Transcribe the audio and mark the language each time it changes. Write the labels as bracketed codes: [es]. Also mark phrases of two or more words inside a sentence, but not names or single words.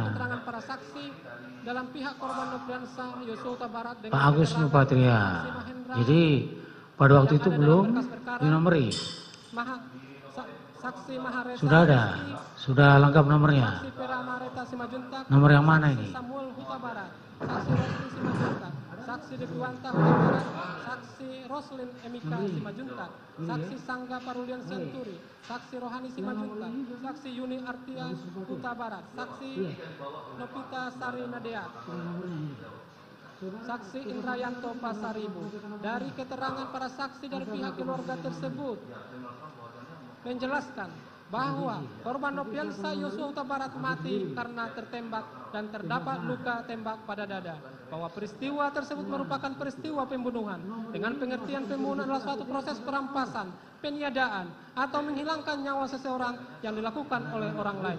[id] keterangan para saksi dalam pihak korban Nofriansah Yosua Huta Barat dengan Pak Agus Nupatria. Jadi pada waktu itu belum dinomori. Saksi Maharesa Sudah ada, sudah lengkap nomornya. Saksi Pera Mareta Simajuntak, Nomor yang mana ini? Samuel Huta Barat, saksi Rosli Simajuntak, saksi Dekwanta Huta Barat, saksi Roslin Emika Simajuntak, saksi Sangga Parulian Senturi, saksi Rohani Simajuntak, saksi Yuni Artia Huta Barat, saksi Nopita Sari Nadea, saksi Indrayanto Pasaribu. Dari keterangan para saksi dari pihak keluarga tersebut menjelaskan bahwa korban Nofriansah Yosua Huta Barat mati karena tertembak dan terdapat luka tembak pada dada, bahwa peristiwa tersebut merupakan peristiwa pembunuhan dengan pengertian pembunuhan adalah suatu proses perampasan, peniadaan atau menghilangkan nyawa seseorang yang dilakukan oleh orang lain.